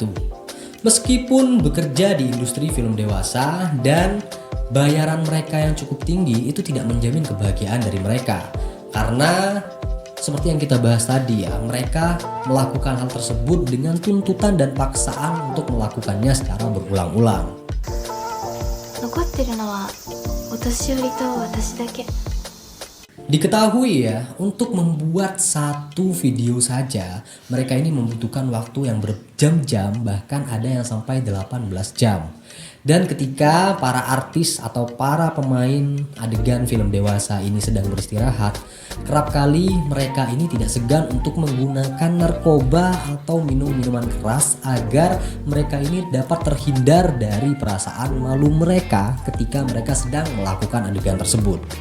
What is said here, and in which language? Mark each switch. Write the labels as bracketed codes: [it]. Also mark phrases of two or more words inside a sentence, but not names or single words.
[id] Meskipun bekerja di industri film dewasa dan bayaran mereka yang cukup tinggi itu tidak menjamin kebahagiaan dari mereka. Karena seperti yang kita bahas tadi ya, mereka melakukan hal tersebut dengan tuntutan dan paksaan untuk melakukannya secara berulang-ulang. [ja] 残ってるのはお年寄りと私だけ。 [id] Diketahui ya, untuk membuat satu video saja, mereka ini membutuhkan waktu yang berjam-jam, bahkan ada yang sampai 18 jam. Dan ketika para artis atau para pemain adegan film dewasa ini sedang beristirahat, kerap kali mereka ini tidak segan untuk menggunakan narkoba atau minum minuman keras agar mereka ini dapat terhindar dari perasaan malu mereka ketika mereka sedang melakukan adegan tersebut.